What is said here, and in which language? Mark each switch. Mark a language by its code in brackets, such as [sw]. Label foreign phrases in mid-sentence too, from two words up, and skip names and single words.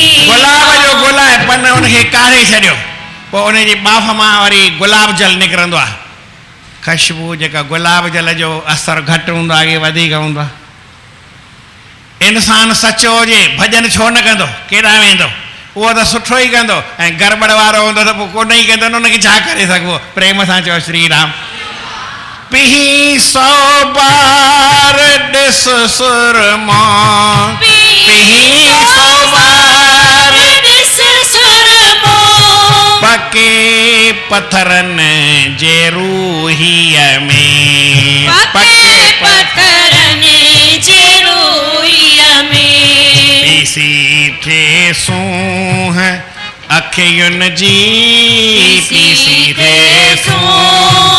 [sd] गुलाब जो गुल आहे पन उनखे काढ़े छॾियो पोइ उनजी बाफ़ मां वरी गुलाब जल निकिरंदो आहे ख़ुशबू जेका गुलाब जल जो असरु घटि हूंदो आहे इहे वधीक हूंदो आहे इंसानु सचो हुजे भॼन छो न कंदो केॾां वेंदो उहो त सुठो ई कंदो ऐं गड़बड़ वारो हूंदो त पोइ कोन ई कंदो न उनखे छा करे सघिबो प्रेम सां चओ श्री राम पीही 100 बार ॾिस सुरमा पीही 100 बार ॾिस सुरमो पके पत्थरनि जे रूहीअ में पके पत्थरनि जे रूहीअ में पीसी थे सूंह अखियुनि जी पीसी थे सूंह